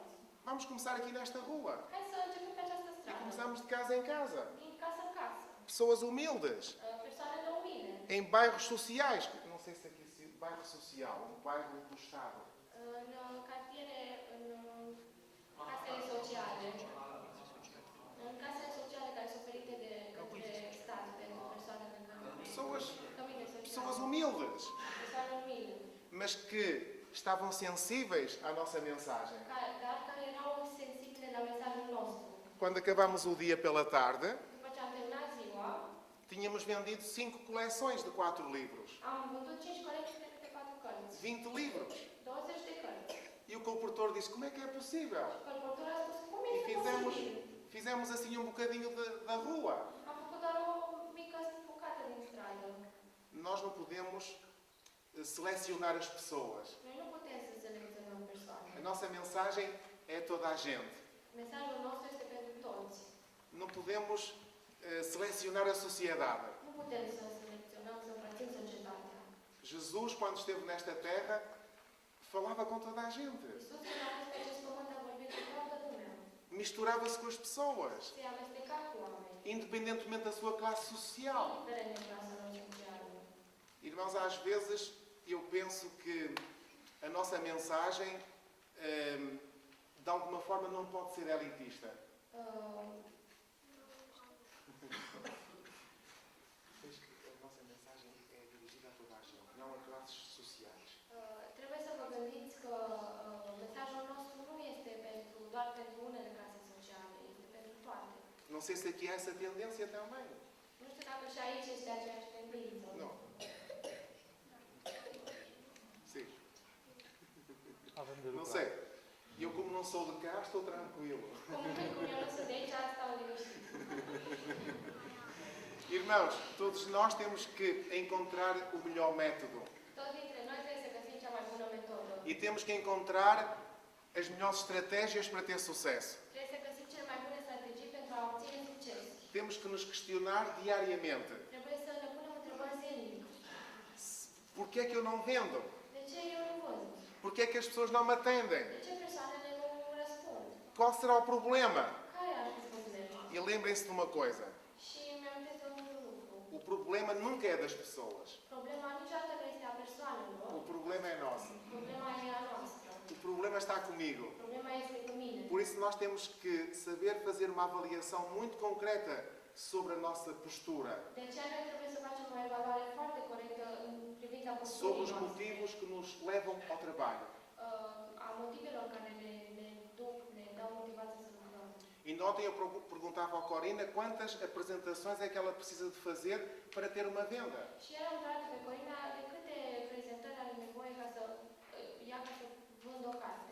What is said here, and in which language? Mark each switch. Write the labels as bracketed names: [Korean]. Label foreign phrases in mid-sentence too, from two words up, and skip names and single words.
[Portuguese] Vamos começar aqui nesta rua. [Romanian] Hai să începem pe această [Portuguese] E [Romanian] stradă. [Portuguese] começamos de casa em casa. [Romanian] Din casă în casă. [Portuguese] Pessoas humildes, [Romanian] Persoanele umile. [Portuguese] em bairros sociais. Não sei se aqui se bairro social, um bairro do Estado. [Romanian] În cartiere, în casele sociale. În casele sociale care sunt oferite de către stat pentru persoanele [Portuguese] Pessoas, [Romanian] cămine [Portuguese] pessoas [Romanian] sociale. [Portuguese] humildes, [Romanian] Persoane umile. [Portuguese] mas que estavam sensíveis à nossa mensagem. [Romanian] Dar care erau sensibile la mesajul nostru. [Portuguese] Quando acabamos o dia pela tarde, [Romanian] După ce am terminat [Portuguese] tínhamos vendido 5 coleções de 4 livros. [Romanian] Am vândut 5 colecții de câte 4 cărți. [Portuguese] 20 livros. [Romanian] 20 de cărți. [Portuguese] E o comportor disse, como é que é possível? [Romanian] Colportorul a spus, cum [Portuguese] E [Romanian] este posibil? [Portuguese] fizemos assim um bocadinho da rua. [Romanian] Am făcut doar o mică bucată din stradă. [Portuguese] Nós não podemos selecionar as pessoas. [Romanian] Noi nu putem să selecționăm persoane. [Portuguese] A nossa mensagem é toda a gente. [Romanian] Mesajul nostru este pentru toți. [Portuguese] Não podemos selecionar a sociedade. [Romanian] Nu putem să selecționăm, să împărțim societatea. [Portuguese] Jesus, quando esteve nesta terra, falava com toda a gente. [Romanian] Iisus, când a fost pe acest pământ, a vorbit cu toată lumea. [Portuguese] Misturava-se com as pessoas, [Romanian] Se amesteca cu oameni. [Portuguese] independentemente da sua classe social. [Romanian] Indiferent de clasa lor socială. [Portuguese] Irmãos, às vezes eu penso que a nossa mensagem, de alguma forma, não pode ser elitista. A nossa mensagem é dirigida a toda a gente, não a classes sociais. [Romanian] Trebuie să vă gândiți că mesajul nostru nu este doar pentru unele clase sociale, este pentru toate. [Portuguese] Não sei se aqui há essa tendência também. [Romanian] Nu știu dacă și aici este aceeași tendință. [Portuguese] Não. Sim. [Romanian] Avem de [Portuguese] Não [Romanian] lucrat. [Portuguese] sei. Eu, como não sou de cá, estou tranquilo. [Romanian] Cum eu nu sunt de aici, stau liniștit. [Portuguese] Irmãos, todos nós temos que encontrar o melhor método. [Romanian] Toți dintre noi trebuie să găsim cea mai bună metodă. [Portuguese] E temos que encontrar as melhores estratégias para ter sucesso. [Romanian] Trebuie să găsim cele mai bune strategii pentru a obține succes. [Portuguese] Temos que nos questionar diariamente. [Romanian] Trebuie să ne punem întrebări zilnic. [Portuguese] Porquê é que eu não vendo? [Romanian] De ce eu nu vând? [Portuguese] Porquê é que as pessoas não me atendem? [Romanian] De ce persoanele nu răspund? [Portuguese] Qual será o problema? [Romanian] Care ar fi problema? [Portuguese] E lembrem-se de uma coisa. [Romanian] Și mi-am zis de un lucru. [Portuguese] O problema nunca é das pessoas. [Romanian] Problema niciodată nu este a persoanelor. [Portuguese] O problema é nosso. [Romanian] Problema e a noastră. [Portuguese] O problema está comigo. [Romanian] Problema este cu mine. [Portuguese] Por isso nós temos que saber fazer uma avaliação muito concreta sobre a nossa postura. [Romanian] De aceea noi trebuie să facem o evaluare foarte corectă în privința [Portuguese] Sobre [Romanian] posturii [Portuguese] os [Romanian] noastre. [Portuguese] motivos que nos levam ao trabalho. [Romanian] A motivelor care ne duc, ne dau motivație să lucrăm. [Portuguese] E ontem eu perguntava ao Corina quantas apresentações é que ela precisa de fazer para ter uma venda. [Romanian] Și el a întrebat pe Corina de câte prezentări are nevoie ca să ia ca să vândă o carte.